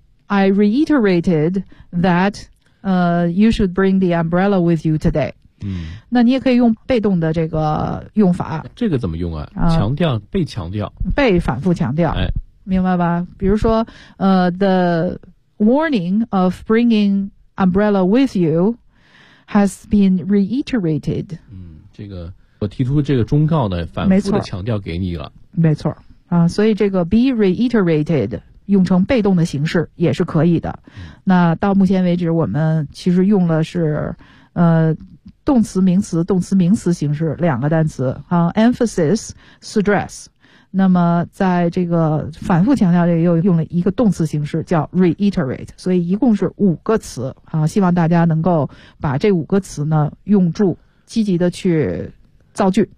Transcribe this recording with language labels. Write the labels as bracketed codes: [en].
[en] I reiterated that you should bring the umbrella with you today、嗯、 [zh] 那你也可以用被动的这个用法，这个怎么用啊，强调被强调被反复强调、哎、明白吧，比如说 [en] the warning of bringing umbrella with you has been reiterated、 [zh] 嗯、这个我提出这个忠告呢，反复的强调给你了，没错啊，所以这个 be reiterated 用成被动的形式也是可以的。那到目前为止我们其实用的是动词名词动词名词形式两个单词啊， emphasis stress， 那么在这个反复强调这个又用了一个动词形式叫 reiterate， 所以一共是五个词啊，希望大家能够把这五个词呢用住，积极的去造句。